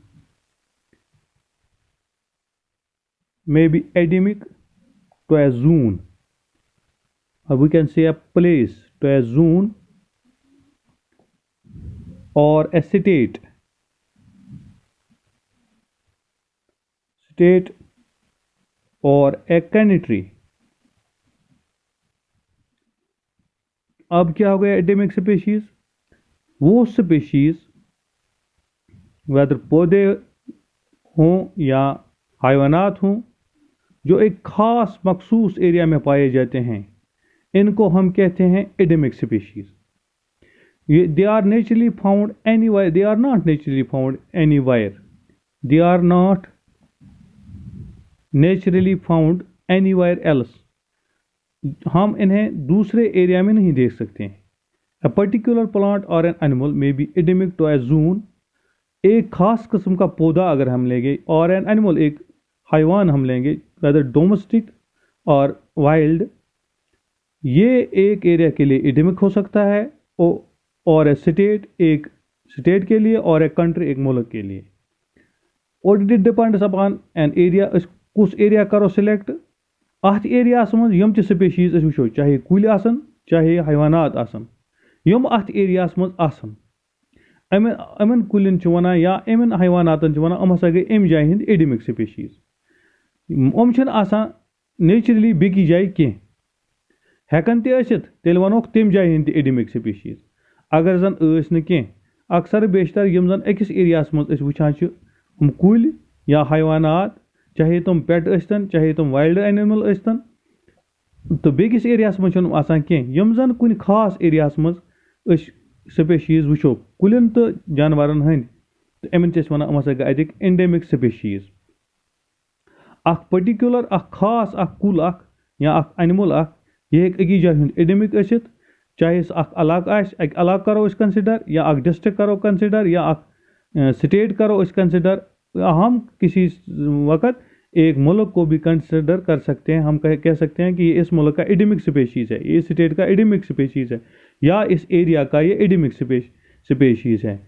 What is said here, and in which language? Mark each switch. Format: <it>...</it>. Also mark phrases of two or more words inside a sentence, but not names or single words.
<en>May be endemic to a zone. Or we can say a place, to a zone or a state or a country.</en> <hi>अब क्या हो गया</hi> <en>endemic species?</en> <hi>वो स्पीशीज वेदर पौधे हों या हैवानात हों जो एक खास मखसूस एरिया में पाए जाते हैं, इनको हम कहते हैं</hi> <en>endemic species. They are naturally found anywhere. They are not naturally found anywhere. They are not naturally found anywhere else.</en> <hi>हम इन्हें दूसरे एरिया में नहीं देख सकते हैं.</hi> <en>A particular plant or an animal may be endemic to a zone.</en> <hi>एक खास किस्म का पौधा अगर हम लेंगे और</hi> <en>an animal</en> <hi>एक हैवान हम लेंगे,</hi> <en>whether domestic</en> <hi>और wild, ये एक एरिया के लिए एंडेमिक हो सकता है और</hi> <en>a state</en> <hi>एक स्टेट के लिए और एक कंट्री एक मुल्क के लिए.</hi> <en>और it depends upon an area.</en> <ks>कुछ एरिया करो सिलेक्ट अत एरिया मज यम स्पीशीज वो चाहे कुल आसन चाहे हैवानात आसन यम अत एरिया मज आसन. अमन कुलिन वनान या अमन हैवानातन वनान अम हसा गई अम जाय हिंद</ks> <en>endemic species.</en> <ks>अम आसान नेचुरली बेकी जाय कह हेकन तेल वनोक तम जाय हिंद</ks> <en>endemic species.</en> <ks>अगर जन न अक्सर बेशतर यम जन अकिस एरिया मज वुचान कुल या हैवानात चाहे तुम पेट अस्तन चाहे तुम</ks> <en>wild animal</en> <ks>अस्तन तो बेकिस एरिया मज कह यम जन कुन खास एरिया मज स्पीशीज वो कुलिन तो जानवरन हंद तो अमन वन अम हसा गई अतिक</ks> <en>endemic species.</en> <ks>अख पर्टिकुलर अख खास अख कुल अख या अख एनिमल अख यह अकी जाय हंद एंडेमिक असित, चाहे अख इलाक करो कंसिडर या अख डिस्ट्रिक्ट करो कंसिडर या अख स्टेट करो कंसिडर.</ks> <hi>हम किसी वक्त एक मुल्क को भी कंसिडर कर सकते हैं. हम कह सकते हैं कि ये इस मुल्क का</hi> <en>endemic species</en> <hi>है, ये स्टेट का</hi> <en>endemic species</en> <hi>है या इस एरिया का ये</hi> <en>endemic species</en> <hi>है.</hi>